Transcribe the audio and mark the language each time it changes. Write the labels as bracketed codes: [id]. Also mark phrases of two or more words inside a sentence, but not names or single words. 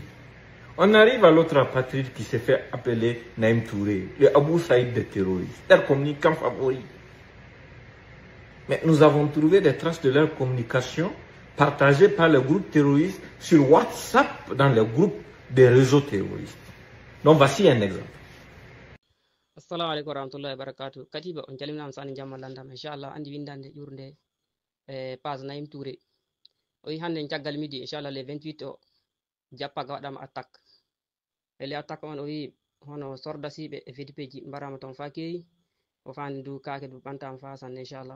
[fr] On arrive à l'autre patrie qui s'est fait appeler Naïm Touré, le Abou Saïd des terroristes, leur communicant favori. Mais nous avons trouvé des traces de leur communication partagées par les groupes terroristes sur WhatsApp dans les groupes des réseaux terroristes. Donc voici un exemple. [ar] السلام عليكم ورحمة الله وبركاته. [ff] Katiba on jalimnam sani jammalandam inshallah andi windande ƴurde page Naïm Touré. O wi hande caggal midi inshallah le 28 o jappaga waɗama attaque. E [fr] le attaque [ff] on o wi hono sordasiɓe e VDP ji mbarama toon fa kewi o fandi du kake du ɓantama fa sanne inshallah.